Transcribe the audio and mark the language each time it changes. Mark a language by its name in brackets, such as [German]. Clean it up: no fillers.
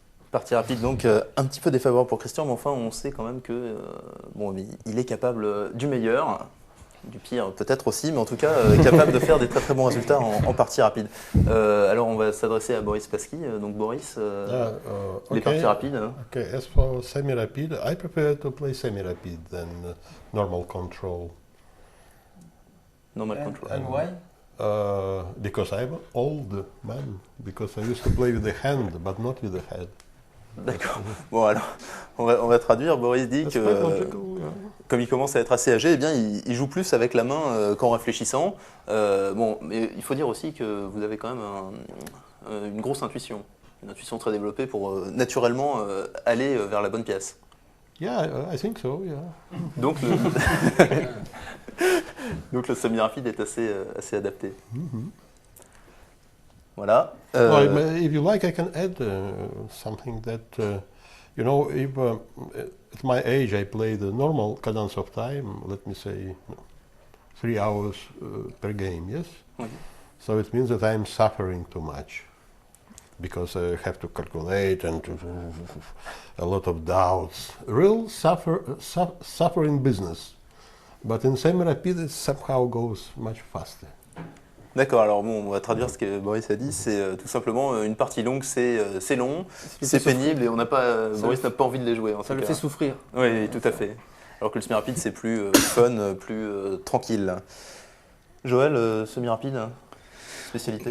[French] Partie rapide, donc un petit peu défavorable pour Christian, mais enfin on sait quand même que il est capable du meilleur, du pire peut-être aussi, mais en tout cas capable de faire des très très bons résultats en partie rapide. Alors on va s'adresser à Boris Pasky. Donc Boris, les parties rapides. [English] Okay, as for semi-rapid, I prefer to play semi-rapid than normal control. Normal control. And why? Because I'm old man, because I used to play with the hand, but not with the head. [French] D'accord. Bon alors, on va traduire. Boris dit que, comme il commence à être assez âgé, eh bien, il joue plus avec la main qu'en réfléchissant. Mais il faut dire aussi que vous avez quand même une grosse intuition, une intuition très développée pour naturellement aller vers la bonne pièce. [English] Yeah, I think so, yeah. [French] Donc le semi-rapide est assez adapté. Mm-hmm. Voilà. [English] If you like, I can add something that, if at my age I play the normal cadence of time, let me say 3 hours per game, yes? Okay. So it means that I'm suffering too much because I have to calculate and a lot of doubts. Real suffering business. But in semi-rapid it somehow goes much faster. [French] D'accord, alors on va traduire ce que Boris a dit, c'est tout simplement une partie longue, c'est long, c'est pénible et Boris n'a pas envie de les jouer. Ça le fait souffrir. Oui, tout à fait. Alors que le semi-rapide c'est plus fun, plus tranquille. Joël, semi-rapide, spécialité?